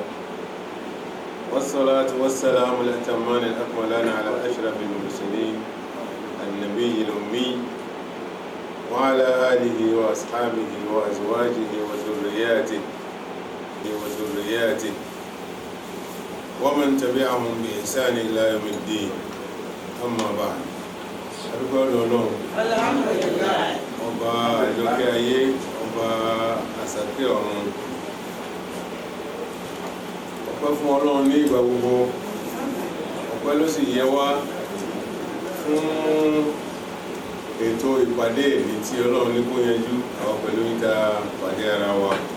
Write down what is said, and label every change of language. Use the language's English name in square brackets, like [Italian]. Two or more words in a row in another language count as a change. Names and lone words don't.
[Arabic] والصلاة والسلام الأتمان الأكملان على أشرف المرسلين النبي الأمي وعلى آله وأصحابه وأزواجه وذرياته ومن تبعهم بإحسان إلى يوم الدين. أما بعد، [Yoruba] adúgbò Ọlọ́run ọba àjọkẹ́ ayé ọba àsàkẹ́ ọ̀run ọpẹ́ fún Ọlọ́run ní ìgbà gbogbo ọpẹ́ ló sì yẹ wá fún ètò ìpàdé èdè tí Ọlọ́run ní kó yanjú àwọn pẹ̀lú níta pàdé ara wa.